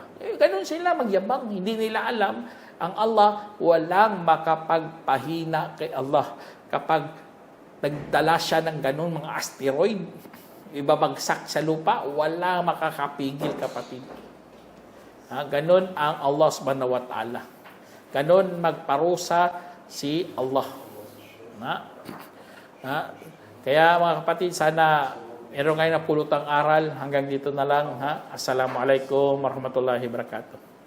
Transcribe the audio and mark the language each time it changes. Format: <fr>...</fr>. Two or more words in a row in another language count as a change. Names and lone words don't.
<tl>Ganun sila magyabang. Hindi nila alam, ang Allah, walang makapagpahina kay Allah. Kapag nagdala siya ng ganun mga asteroid, ibabagsak sa lupa, wala makakapigil, kapatid. Ganon ang Allah</tl> <ar>سبحانه وتعالى.</ar> <tl>Ganon magparusa si Allah. Kaya mga kapatid, sana meron ngayon na pulutang aral. Hanggang dito na lang.</tl> <ar>السلام عليكم ورحمة الله وبركاته.</ar>